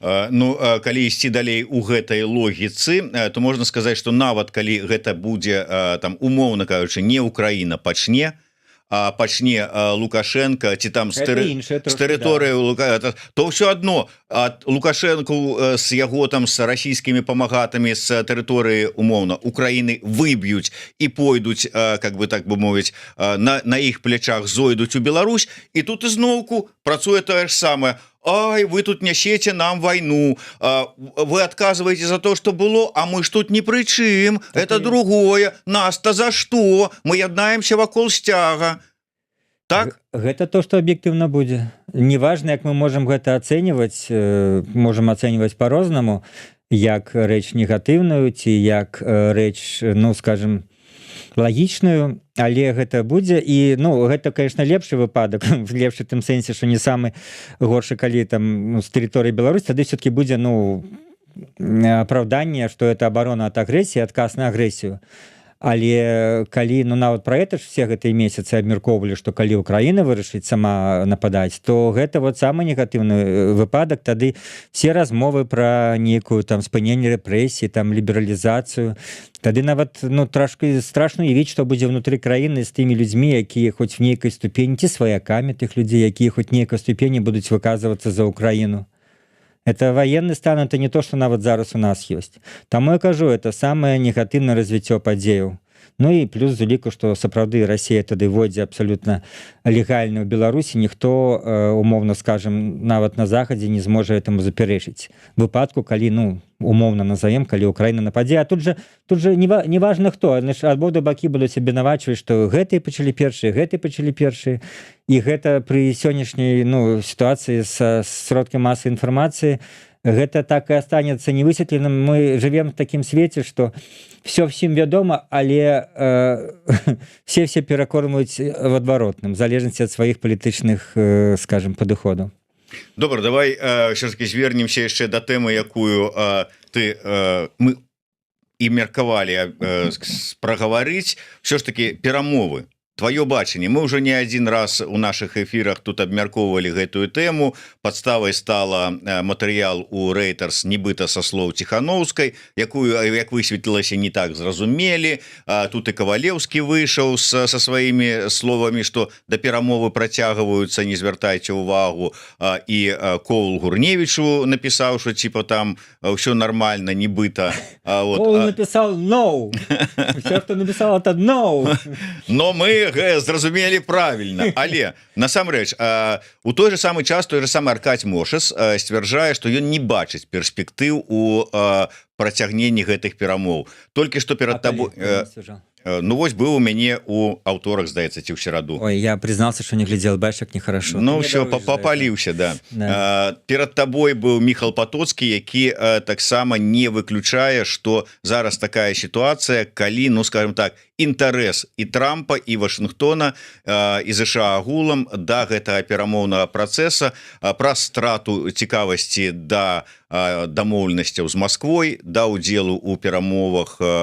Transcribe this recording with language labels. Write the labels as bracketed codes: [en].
[be] Ну, калі ісці далей у гэтай логіцы, то можна сказаць, што нават калі гэта будзе там, умоўна кажучы, не Украіна пачне, а пачне Лукашенко ці там з тэрыторыі, то ўсё адно ад Лукашенко з яго там з расійскімі памагатамі з тэрыторыі умоўна Украіны выб'юць і пойдуць, как бы так бы мовіць, на іх плячах зойдуць у Беларусь, і тут ізноўку працуе тое ж самае. [ru] Ай, вы тут нясеце нам войну, вы отказываете за то, что было, а мы ж тут ни при чым, это другое, нас-то за что, [be] мы яднаемся вакол сцяга. Так? Гэта то, что объективно будзе. Неважно, як мы можем гэта ацэньваць, можем ацэньваць по-рознаму, як рэч негатыўную, ці як рэч, ну, скажем, лагічную, але гэта будзе. І, ну, гэта, конечно, лепшы выпадак, лепшы тым сэнсе, што не самы горшы, калі там, ну, з тэрыторыі Беларусі, тады все-таки будзе, ну, апраўданне, што это абарона ад агрэсіі, адказ на агрэсію. Але калі, ну, нават пра гэта ж все гэтыя месяцы абмяркоўвалі, што калі Украіна вырашыць сама нападаць, то гэта вот самы негатыўны выпадак. Тады все размовы пра нейкую там спыненне рэпрэсіі, там лібералізацыю, тады нават, ну, трошки страшна уявіць, што будзе внутры краіны з тымі людзьмі, якія хоць в нейкай ступені, ці сваякамі тых людзей, якія хоць нейкай ступені будуць выказвацца за Украіну. [ru] Это военный стан, [be] это не то, что нават зараз у нас есть. Таму я кажу, это самое негатыўнае развіццё падзеяў Ну і плюс з уліку, што сапраўды Расія тады вводзе абсалютна легальна ў Беларусі, ніхто умоўна скажем нават на захадзе не зможа этому запярэчыць выпадку, калі ну умоўна назовем, калі Украіна нападзе. А тут же неважно хто, абодва бакі будуць абвінавачваць, што гэтыя пачалі першыя, і гэта пры сённяшняй ну сітуацыі са сродкамі масавай інфармацыі гэта так і астанецца невысветленым. Мы жывем в такім свеце, што все всім вядома, але все перакормваюць в адваротным, в залежнасці ад сваіх палітычных скажем падыходаў. Добра, давай ўсё ж таки звернемся яшчэ да тэмы, якую мы і меркавалі прагаварыць. Все ж таки перамовы, твоё бачанне. Мы ўжо не адзін раз у наших эфірах тут абмяркоўвалі гэтую тэму. Падставай стала матэрыял у Reuters, нібыта са слоў Ціхановскай, якую, як высветлілася, не так зразумелі. Тут і Кавалеўскі выйшаў са сваімі словамі, што да перамовы працягваюцца, не звяртайце ўвагу. І Коул Гурневічу напісаў, што типа там ўсё нармальна, нібыта. Коул напісаў no. Все, хто напісаў, это no. Но мы зразумелі правільна, але насамрэч у той же самы час той же самы Аркадь Мошас сцвярджае, што ён не бачыць перспектыў у працягненні гэтых перамоў. Толькі што перад табой ну вось быў у мяне у аўторак, здаецца, ці ў сераду. [ru] Ой, я признался, что не глядел, бачиш, как нехорошо. Ну все, попаліўся, да. [be] Перад табой быў Міхал Патоцкі, які таксама не выключае, што зараз такая сітуацыя, калі, ну скажем так, інтарэс і Трампа, і Вашынгтона, і ЗША агулам да гэтага перамоўнага працэса праз страту цікавасці да дамоўленасцяў з Масквой, да ўдзелу ў перамовах